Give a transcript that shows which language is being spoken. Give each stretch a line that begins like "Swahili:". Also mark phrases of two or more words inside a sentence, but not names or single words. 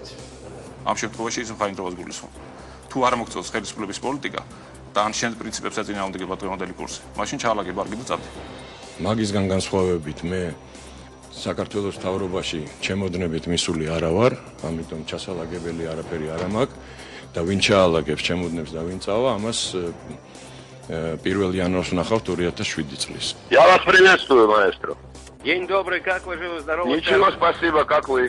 Georgian: ამ შემთხვევაში ის ხაინდროვას გულისხმობ. თუ არ მოგწონს ხელისუფლების პოლიტიკა და ან შენ პრინციპებს ეწინააღმდეგება დღევანდელი კურსი, მაშინ ჩაალაგე ბარგი და წავდი. მაგისგან განსხვავებით მე საქართველოს მთავრობაში ჩემოდნებით მისული არა ვარ, ამიტომ ჩასალაგებელი არაფერი არ მაქვს და ვინ ჩაალაგებს ჩემოდნებს და ვინ წავა, амас 1 январს ვნახავთ 2007 წლის.
Russian: Я вас приветствую, маэстро. День добрый, как вы живы, здоровы? Ничего, спасибо, как вы?